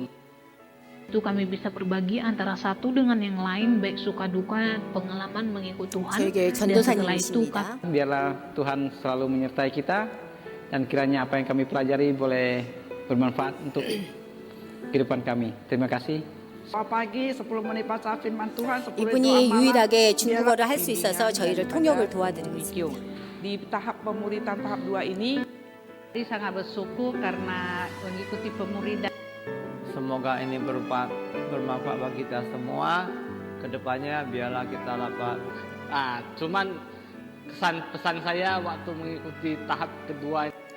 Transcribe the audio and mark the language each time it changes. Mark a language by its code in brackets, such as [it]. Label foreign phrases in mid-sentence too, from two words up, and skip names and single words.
[id] Itu kami bisa berbagi antara satu dengan yang lain, baik suka duka, pengalaman mengikut Tuhan. Dan setelah itu biarlah Tuhan selalu menyertai kita, dan kiranya apa yang kami pelajari boleh bermanfaat untuk kehidupan kami. Terima kasih. pagi sebelum menipasa firman Tuhan, [ko] 이분이 유일하게 중국어를 할 수 있어서 저희를 통역을 도와드리고 있습니다. [id] Di tahap pemuridan tahap 2 ini, saya sangat bersyukur karena mengikuti pemuridan. Semoga ini bermanfaat bagi kita semua. Kedepannya biarlah kita dapat. Cuman pesan saya waktu mengikuti tahap kedua.